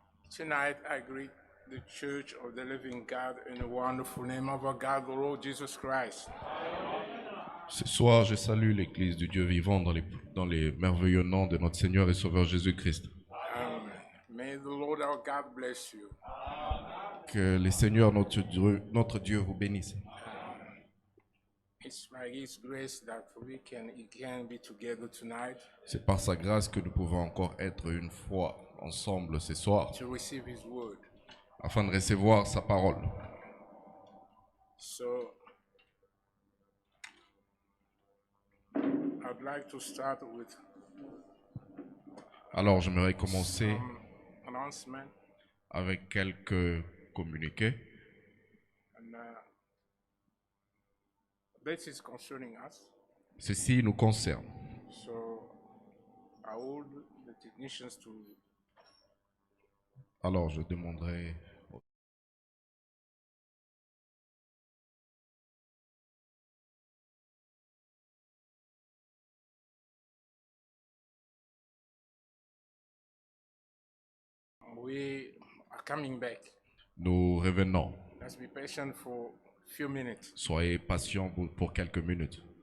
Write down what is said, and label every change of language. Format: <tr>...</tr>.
<en>Tonight, I greet the Church of the Living God in the wonderful name of our God, the Lord Jesus Christ.</en> <fr>Ce soir, je salue l'Église du Dieu vivant dans les merveilleux noms de notre Seigneur et Sauveur Jésus-Christ. Amen.</fr> <en>May the Lord our God bless you.</en> <fr>Que le Seigneur, notre Dieu vous bénisse.</fr> <en>It's by His grace that we can again be together tonight</en> <fr>C'est par sa grâce que nous pouvons encore être une fois ensemble ce soir,</fr> <en>to receive His word.</en> <fr>afin de recevoir sa parole.</fr> <en>So, I'd like to start with</en> <fr>Alors, j'aimerais commencer</fr> <en>some announcement.</en> <fr>avec quelques communiqués.</fr> <en>And this is concerning us.</en> <fr>Ceci nous concerne.</fr> <en>So I would the technicians to</en> <fr>Alors, je demanderai</fr> <en>we are coming back.</en> <fr>nous revenons.</fr> <en>Let's be patient for a few minutes.</en> <fr>Soyez patients pour quelques minutes.</fr>